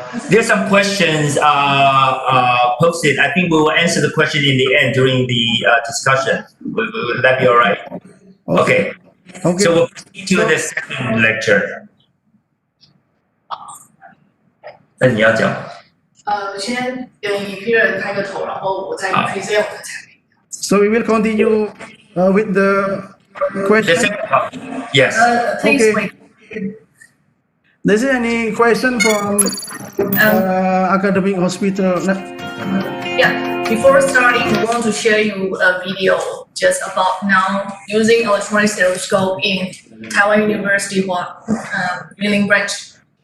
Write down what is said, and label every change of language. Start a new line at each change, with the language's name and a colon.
English: There's some questions posted. I think we will answer the question in the end during the discussion. Will that be all right? Okay. So we'll proceed to the second lecture.
Chinese: 那你要讲。先有一批人开个头，然后我再 present 我的产品。
English: So we will continue with the question. Yes. Please wait. Is there any question from academic hospital? Yeah. Before starting, we want to share you a video just about now using electronic stethoscope in Taiwan University Yunlin branch.